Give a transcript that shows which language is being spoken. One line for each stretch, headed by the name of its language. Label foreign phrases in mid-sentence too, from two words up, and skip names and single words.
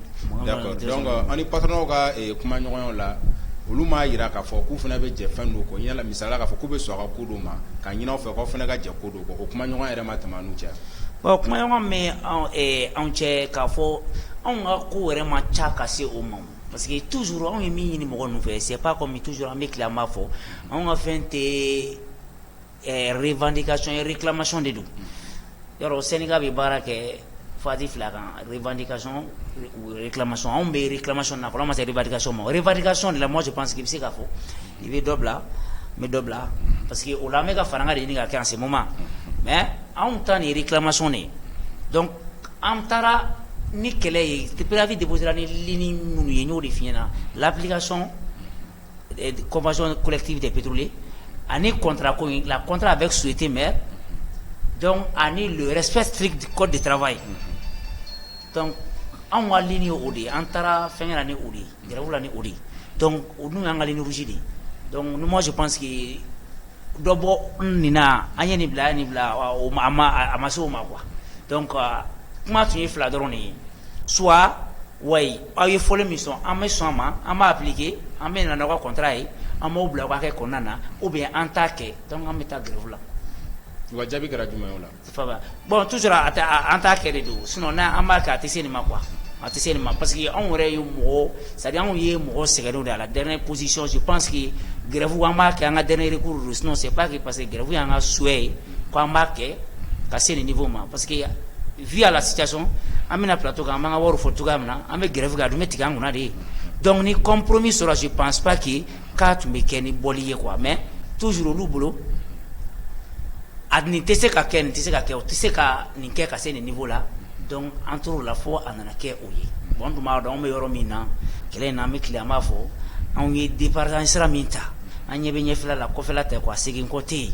French: D'accord donc
Bambara: an ni patronat ka kuma ɲɔgɔnyaw la olu m'a yira k'a fɔ k'u fana bɛ jɛ fɛn dɔw kɔ yala misaliya k'a fɔ k'u bɛ sɔn a ka ko dɔw ma k'a ɲini aw fɛ k'aw fana ka jɛ ko dɔw kɔ o kuma ɲɔgɔn yɛrɛ ma tɛmɛ an n'u cɛ. Bon kuma ɲɔgɔn bɛ anw cɛ k'a fɔ anw ka ko yɛrɛ ma ca ka se o ma
French: parce que toujours
Bambara: anw ye min ɲini mɔgɔ ninnu fɛ
French: c'est pas comme toujours
Bambara: an bɛ tila an b'a fɔ anw ka fɛn tɛ
French: revendication et réclamation
Bambara: de don yɔrɔ Sénégal bɛ baara kɛ fati fila kan
French: revendication ou réclamation
Bambara: anw bɛ réclamation na fɔlɔ an ma se revendication ma
French: revendication de la moi je pense qu'il
Bambara: bɛ se k'a fɔ i bɛ dɔ bila n bɛ dɔ bila
French: parce que
Bambara: o la an bɛ ka fara an ka de ɲini ka kɛ
French: en ce moment mais
Bambara: anw ta nin réclamation de ye donc an taara ni kɛlɛ ye
French: préavis déposé
Bambara: la ni ligne minnu ye n y'o de f'i ɲɛna l'application
French: convention collective des pétroliers
Bambara: ani contrat ko in la
French: contrat avec société mère donc
Bambara: ani
French: le respect strict du code de travail donc
Bambara: anw ka ligne ye o de ye an taara fɛnkɛ la ni o de ye grève la ni o de ye donc o dun y'an ka
French: ligne rouge
Bambara: de ye
French: donc moi je pense que
Bambara: dɔ bɔ nin na an ye nin bila an ye nin bila a ma se o ma
French: quoi donc
Bambara: kuma tun ye fila dɔrɔn de ye soit wayi aw ye fɔli min sɔn an bɛ sɔn a ma an b'a appliquer an bɛ na n'aw ka contrat ye an b'o bila aw ka kɛ kɔnɔna na
French: ou bien
Bambara: an t'a kɛ donc an bɛ taa grève la. wa jaabi kɛra jumɛn ye o la. Faba
French: bon toujours
Bambara: an t'a kɛ de don sinon n'an b'a kɛ a tɛ se nin ma quoi a tɛ se nin ma
French: parce que
Bambara: anw yɛrɛ ye mɔgɔ
French: c'est à dire
Bambara: anw ye mɔgɔ sɛgɛnnew de
French: à la dernière position je pense que
Bambara: grève an b'a kɛ an ka
French: dernier recours
Bambara: de
French: sinon c'est pas que parce que
Bambara: grève y'an ka souhait ye ko an b'a kɛ ka se nin niveau ma
French: parce que vu à la situation
Bambara: an bɛna plateau kan an b'an ka wari fɔ cogoya min na an bɛ grève kɛ a dun bɛ tigɛ an kunna de ye donc ni compromis sɔrɔ
French: je pense pas que
Bambara: k'a tun bɛ kɛ ni bɔli ye
French: quoi mais
Bambara: toujours olu bolo a nin tɛ se ka kɛ nin tɛ se ka kɛ o tɛ se ka nin kɛ ka se nin niveau la donc an tor'o la fo a nana kɛ o ye bon an tun b'a dɔn anw bɛ yɔrɔ min na kɛlɛ in na an bɛ tile an b'a fɔ anw ye départ an sira min ta an ɲɛ bɛ ɲɛfɛla la kɔfɛla tɛ quoi segin kɔ tɛ yen.